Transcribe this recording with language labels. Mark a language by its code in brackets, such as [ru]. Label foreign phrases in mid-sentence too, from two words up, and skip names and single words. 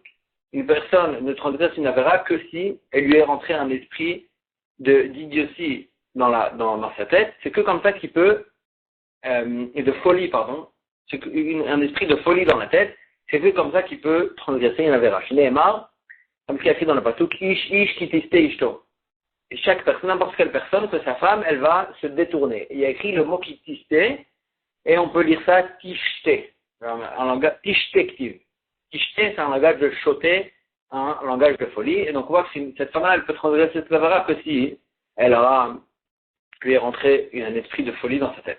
[fr] Une personne ne transgresse une avera que si elle lui est rentré un esprit d'idiotie dans sa tête. C'est que comme ça qu'il peut, et de folie, pardon, c'est un esprit de folie dans la tête, c'est que comme ça qu'il peut transgresser une avera. Chez Nehemar, comme ce qu'il y a écrit dans le pasuk, [he] איש כי תשטה אשתו. [fr] Et chaque personne, n'importe quelle personne, que sa femme, elle va se détourner. Il y a écrit le mot kitiste, et on peut lire ça tishte, un langage tishtektiv. Tishte, c'est un langage de choté, un langage de folie. Et donc on voit que cette femme-là, elle peut transgresser cette avera que si elle lui est rentré un esprit de folie dans sa tête.